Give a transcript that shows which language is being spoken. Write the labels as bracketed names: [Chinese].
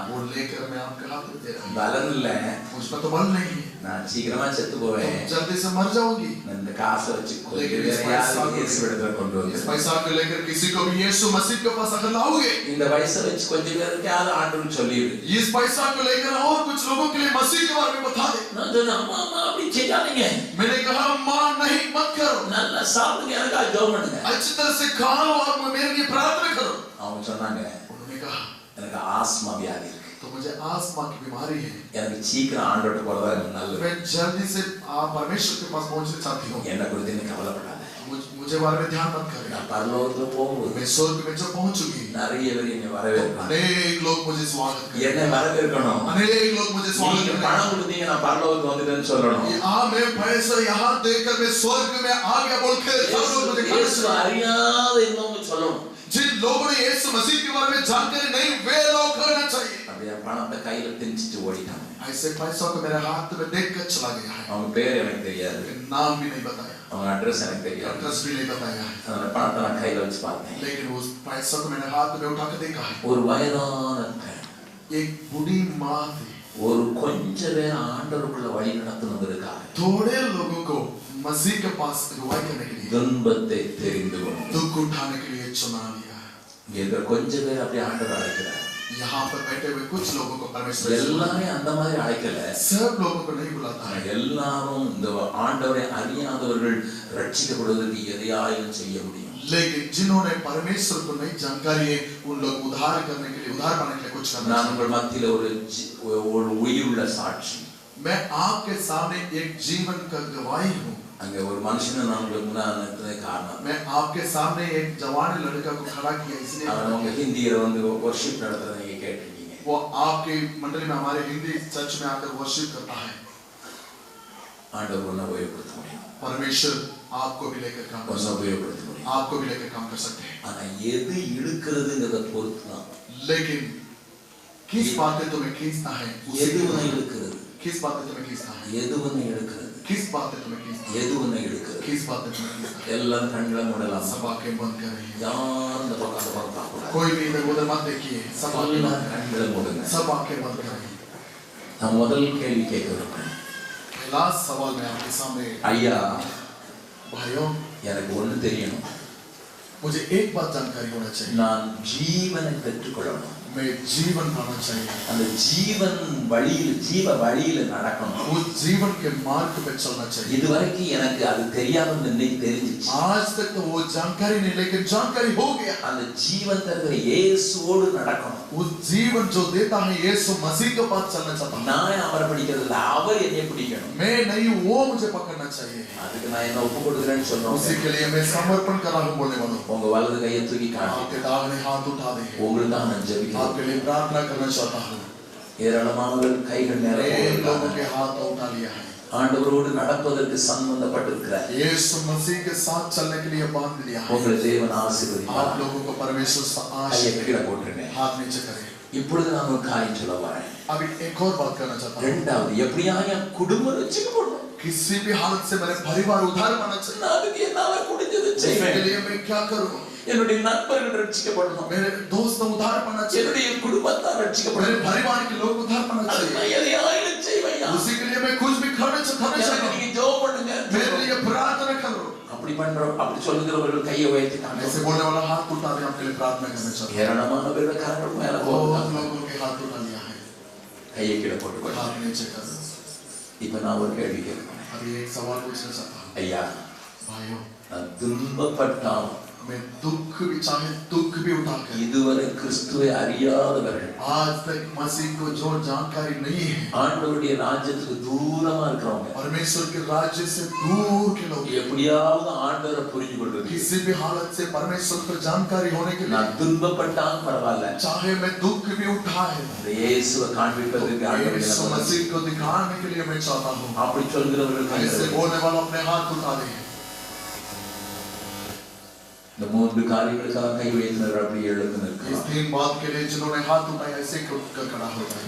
[Hindi] वो लेकर मैं आपके हाथ में दे रहा हूँ। [Tamil] பலன் இல்ல, [Hindi] मुझ पर तो बल नहीं है, [Tamil] நான் சீக்கிரமா செத்து போவேன். [Hindi] तुम जल्दी से मर जाओगी। [Tamil] இந்த காசை வச்சு கொஞ்சம் [Hindi] लेकिन इस [Tamil] வேற யாராவது [Hindi] पैसा [Tamil] இயேசு இடத்துல கொண்டு [Hindi] इस [Tamil] வந்து [Hindi] पैसा को लेकर किसी को भी यीशु मसीह के पास अगर लाओगे, [Tamil] இந்த வயசை வச்சு கொஞ்சம் பேருக்கு யாரும் ஆண்டவர் சொல்லிடு. [Hindi] इस पैसा को लेकर और कुछ लोगों के लिए मसीह के बारे में बता दे। [Tamil] நான் சொன்னேன், அம்மா அம்மா அப்படி செய்யாதீங்க, [Hindi] मैंने कहा मां नहीं मत करो, [Tamil] நல்லா சாப்பிடுங்க, எனக்கா ஜெபம் பண்ணுங்க. [Hindi] अच्छी तरह से खाओ और मेरे लिए प्रार्थना करो। [Tamil] அவங்க சொன்னாங்க, [Hindi] उन्होंने कहा [Tamil] எனக்கு ஆஸ்மா வியாதி இருக்கு, [Hindi] तो मुझे आस्मा की बीमारी है, [Tamil] எனக்கு சீக்கிரம் ஆண்டவர்ட்ட போறதா எனக்கு நல்லது. [Hindi] मैं जल्दी से परमेश्वर के पास पहुंचना चाहती हूँ। [Tamil] என்ன குறித்து நீ கவலைப்படாத. [Hindi] मुझे बारे में ध्यान मत करें। [Tamil] நான் பரலோகத்துல போகும்போது [Hindi] मैं स्वर्ग में जब पहुंचूंगी, [Tamil] நிறைய பேர் என்னை வரவேற்பாங்க. [Hindi] अनेक लोग मुझे स्वागत [Tamil] என்னை [Hindi] करेंगे, [Tamil] வரவேற்கணும். [Hindi] अनेक लोग मुझे स्वागत [Tamil] நீங்க [Hindi] करेंगे। [Tamil] பணம் கொடுத்தீங்க, நான் பரலோகத்துக்கு வந்துட்டேன்னு சொல்லணும். [Hindi] मैं पैसा यहाँ देकर मैं स्वर्ग में आ गया बोल के सब लोग मुझे [Tamil] இயேசு அறியாத இன்னொன்னு சொல்லணும். [Hindi] जिन लोगों ने यीशु मसीह के बारे में जानकारी नहीं वे लोग करना चाहिए। [Tamil] அப்படியே பணத்தை கையில திணிச்சிட்டு ஓடிட்டாங்க. [Hindi] ऐसे पैसों को मेरे हाथ में देखकर चला गया है, [Tamil] அவங்க பேர் எனக்கு தெரியாது, [Hindi] नाम भी नहीं बताया, [Tamil] அவங்க அட்ரஸ் எனக்கு தெரியாது. [Hindi] एड्रेस भी नहीं बताया है, [Tamil] அந்த பணத்தை நான் கையில வச்சு பார்த்தேன். [Hindi] लेकिन उस पैसा को मैंने हाथ में उठाकर देखा है। [Tamil] ஒரு வயதான பெண் [Hindi] एक बूढ़ी माँ थी, [Tamil] ஒரு கொஞ்ச பேர் ஆண்டவருக்குள்ள வழி நடத்துனதற்காக [Hindi] थोड़े लोगों को मसीह के पास अगुवाई करने के लिए, [Tamil] துன்பத்தை தெரிந்து கொண்டு [Hindi] दुख उठाने के लिए चुना लिया है। [Tamil] இங்க கொஞ்ச பேர் அப்படியே ஆண்டவர் அழைக்கிறார். [Hindi] यहाँ पर बैठे हुए कुछ लोगों को परमेश्वर [Tamil] எல்லாமே அந்த மாதிரி அழைக்கல. [Hindi] सब लोगों को नहीं बुलाता है, [Tamil] எல்லாரும் இந்த ஆண்டவரை அறியாதவர்கள் ரட்சிக்கப்படுவதற்கு எதையாயும் செய்ய முடியும். [Hindi] लेकिन जिन्होंने परमेश्वर को नहीं जानकारी है उन लोग उद्धार करने के लिए, उद्धार पाने के लिए कुछ करना [Tamil] நான் உங்கள் மத்தியில ஒரு உயிருள்ள சாட்சி. [Hindi] मैं आपके सामने एक जीवन का गवाही हूँ। [Tamil] அங்க ஒரு மனுஷனை நான் உங்களுக்கு முன்னாடி காரணம், [Hindi] मैं आपके सामने एक जवान लड़का को खड़ा किया इसलिए [Tamil] அவன் உங்க ஹிந்தியில வந்து வர்ஷிப் நடத்துறத நீங்க கேட்டிருக்கீங்க. [Hindi] वो आपके मंडली में हमारे हिंदी चर्च में आकर वर्शिप करता है। [Tamil] ஆண்டவர் ஒன்ன உபயோகப்படுத்த முடியும், [Hindi] परमेश्वर आपको भी लेकर काम कर [Tamil] ஒன்ன [Hindi] सकते हैं, [Tamil] உபயோகப்படுத்த முடியும். [Hindi] आपको भी लेकर काम कर सकते हैं, [Tamil] ஆனா எது இழுக்கிறதுங்கிறத பொறுத்து தான். [Hindi] लेकिन किस बात पे तुम्हें खींचना है, [Tamil] எது உன்னை இழுக்கிறது, [Hindi] किस बात पे तुम्हें खींचना है, [Tamil] எது உன்னை இழுக்கிறது, [Hindi] किस बात पे तुम्हें खींचना है, [Tamil] எது உன்னை இழுக்கிறது. [Hindi] किस बात पे तुम्हें खींचना है। [Tamil] எல்லாம் கண்களை மூடலாம், [Hindi] सब आंखें बंद कर रही है, [Tamil] யாரும் இந்த பக்கம் அந்த பக்கம் பார்க்கக்கூடாது. [Hindi] कोई भी इधर उधर मत देखिए, सब आंखें [Tamil] எல்லாம் [Hindi] बंद [Tamil] கண்களை மூடுங்க. [Hindi] सब आंखें बंद कर रही है। [Tamil] நான் முதல் கேள்வி கேட்க விரும்புறேன். [Hindi] पहला सवाल मैं आपके सामने, [Tamil] ஐயா [Hindi] भाइयों [Tamil] எனக்கு ஒண்ணு தெரியணும், [Hindi] मुझे एक बात जानकारी होना चाहिए, [Tamil] நான் ஜீவனை பெற்றுக்கொள்ளணும். [Hindi] मैं जीवन पाना चाहिए, [Tamil] அந்த ஜீவன் வழியில் ஜீவ வழியில நடக்கணும். [Hindi] उस जीवन के मार्ग पे चलना चाहिए। [Tamil] இதுவரைக்கும் எனக்கு அது தெரியாம இன்னைக்கு தெரிஞ்சிச்சு. [Hindi] आज तक तो वो जानकारी नहीं, लेकिन जानकारी हो गया। [Tamil] அந்த ஜீவன் தருகிற இயேசுவோடு நடக்கணும். [Hindi] उस जीवन जो देता है यीशु मसीह के पास चलना चाहता हूँ। [Tamil] நான் அவரை பிடிக்கிறது இல்ல, அவர் என்னை பிடிக்கணும். [Hindi] मैं नहीं, वो मुझे पकड़ना चाहिए। [Tamil] அதுக்கு நான் என்ன ஒப்பு கொடுக்கிறேன்னு சொல்றேன். [Hindi] उसी के लिए मैं समर्पण कर रहा हूँ बोलने वालों। [Tamil] உங்க வலது கையை தூக்கி காட்டுங்க. [Hindi] आपके दाहिने हाथ उठा दे। [Tamil] உங்களுக்கு தான் நான் ஜெபிக்கிறேன். [Hindi] आपके लिए प्रार्थना करना चाहता हूँ। [Tamil] ஏராளமானவர் கைகள் [Hindi] एक [Tamil] நேரம் [Hindi] लोगों के हाथ उठा लिया है। [Tamil] ஆண்டவரோடு நடப்பதற்கு சம்பந்தப்பட்டிருக்கிறார். [Hindi] यीशु मसीह के साथ चलने के लिए बांध लिया है। [Tamil] உங்களை தேவன் ஆசீர்வதிப்பார். [Hindi] आप लोगों को परमेश्वर [Tamil] கையை [Hindi] आशीष [Tamil] கீழே போட்டுருங்க. [Hindi] हाथ नीचे करें। [Tamil] இப்பொழுது நான் ஒரு காரியம் சொல்ல வரேன். [Hindi] अभी एक और बात करना चाहता हूँ। [Tamil] ரெண்டாவது, எப்படியா என் குடும்பம் ரட்சிக்கப்படணும். [Hindi] किसी भी हालत से मेरे परिवार उद्धार पाना चाहिए। [Tamil] நான் அதுக்கு என்னால முடிஞ்சது [Hindi] इसके [Tamil] செய்வேன். [Hindi] लिए मैं क्या करूँ? [Tamil] என்னுடைய நண்பர்கள் ரட்சிக்கப்படணும். [Hindi] मेरे दोस्त उद्धार पाना चाहिए, [Tamil] என்னுடைய குடும்பத்தார் [Hindi] मेरे [Tamil] ரட்சிக்கப்படணும். [Hindi] परिवार के लोग उद्धार पाना [Tamil] அதுக்கு [Hindi] चाहिए। [Tamil] நான் எதையாயிலும் செய்வேன். [Hindi] उसी के लिए मैं कुछ भी करना चाहता [Tamil] எனக்கு [Hindi] हूँ। [Tamil] நீங்க ஜெபம் பண்ணுங்க. [Hindi] मेरे लिए प्रार्थना करो। [Tamil] அப்படி பண்றோம், அப்படி சொல்லுகிறவர்கள் கையை உயர்த்தி [Hindi] ऐसे [Tamil] காமிச்சு. [Hindi] बोलने वाला हाथ उठा दे, आपके लिए प्रार्थना करना चाहता हूँ। [Tamil] ஏராளமானவர்கள் கரங்கள் மேல [Hindi] बहुत [Tamil] போடுறாங்க. [Hindi] लोगों के हाथ उठा लिया है, [Tamil] கையை கீழே போட்டுக்கொள்ளுங்க. [Hindi] हाथ नीचे कर। [Tamil] இப்ப நான் ஒரு கேள்வி கேட்கிறேன். [Hindi] अभी एक सवाल पूछना चाहता हूँ। [Tamil] ஐயா, [Hindi] भाइयों, [Tamil] நான் துன்பப்பட்டால் [Hindi] मैं दुख भी चाहे दुख भी उठा कर, [Tamil] இதுவரை கிறிஸ்துவை அறியாதவர்கள், [Hindi] आज तक मसीह को जो जानकारी नहीं है, [Tamil] ஆண்டவருடைய ராஜ்யத்துக்கு தூரமா இருக்கிறவங்க, [Hindi] परमेश्वर के राज्य से दूर के लोग, [Tamil] எப்படியாவது ஆண்டவரை புரிஞ்சு கொள்றது. [Hindi] किसी भी हालत से परमेश्वर पर जानकारी होने के लिए, [Tamil] நான் துன்பப்பட்டாலும் பரவாயில்ல, [Hindi] चाहे मैं दुख भी उठा है, [Tamil] இந்த இயேசுவை காண்பிப்பதற்கு ஆண்டவருடைய [Hindi] यीशु [Tamil] நாமத்தில் [Hindi] मसीह को दिखाने के लिए मैं चाहता हूँ। [Tamil] அப்படி சொல்கிறவர்கள் கையை [Hindi] ऐसे बोलने वाला अपने हाथ उठा दे। [Tamil] இந்த மூன்று காரியங்களுக்காக கை வைத்தவர்கள் அப்படி எழுந்து [Hindi] इस [Tamil] நிற்கலாம். [Hindi] तीन बात के लिए जिन्होंने हाथ उठाया ऐसे खड़ा हो जाए।